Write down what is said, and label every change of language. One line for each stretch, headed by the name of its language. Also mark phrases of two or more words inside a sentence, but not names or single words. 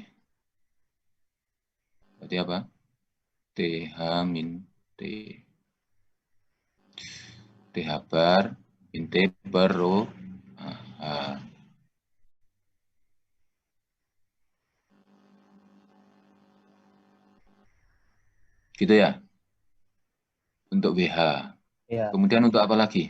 Indonesian: Berarti apa? TH min T. TH bar min T per rho AH. Gitu ya? Untuk WH. Ya. Kemudian untuk apa lagi?